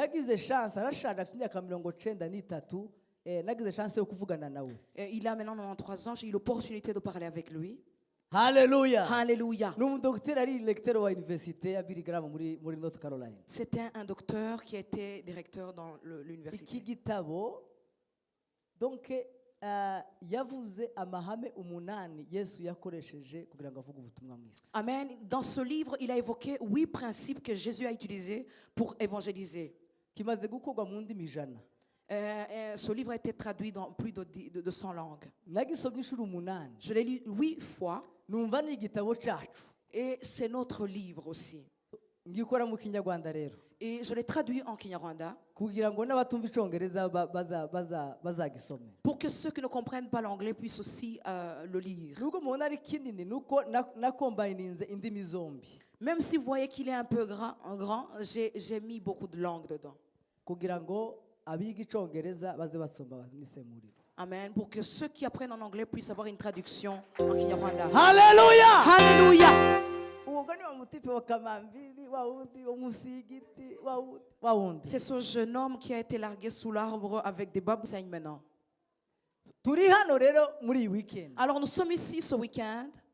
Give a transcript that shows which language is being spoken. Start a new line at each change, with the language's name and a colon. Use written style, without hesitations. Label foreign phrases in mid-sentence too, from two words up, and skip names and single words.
French: Il a maintenant 93 ans. J'ai eu l'opportunité de parler avec lui. Alléluia. Alléluia. C'était un docteur qui était directeur dans l'université.
Kinyarwanda: yavuze amahame umunani Yesu yakoresheje kugira ngo avuge ubutumwa mu isi. Amen.
French: Dans ce livre, il a évoqué 8 principes que Jésus a utilisés pour évangéliser.
Kinyarwanda: Kimaze gukorwa mu ndimi ijana.
French: Ce livre a été traduit dans plus de 100 langues.
Kinyarwanda: Nagisomye inshuro umunani.
French: Je l'ai lu 8 fois.
Kinyarwanda: Numva ni igitabo cyacu.
French: Et c'est notre livre aussi.
Kinyarwanda: Ngikora mu Kinyarwanda rero.
French: Et je l'ai traduit en Kinyarwanda.
Kinyarwanda: Kugira ngo n'abatumva icongereza bazagisome.
French: Pour que ceux qui ne comprennent pas l'anglais puissent aussi le lire.
Kinyarwanda: Nubwo mubona ari kinini nuko nakombininze indimi zombi.
French: Même si vous voyez qu'il est un peu grand, j'ai mis beaucoup de langues dedans.
Kinyarwanda: Kugira ngo abiga icongereza baze basoma nisemuriro. Amen.
French: Pour que ceux qui apprennent en anglais puissent avoir une traduction en Kinyarwanda. Hallelujah! Hallelujah! C'est ce jeune homme qui a été largué sous l'arbre avec des baboussagnes maintenant. Alors nous sommes ici ce week-end.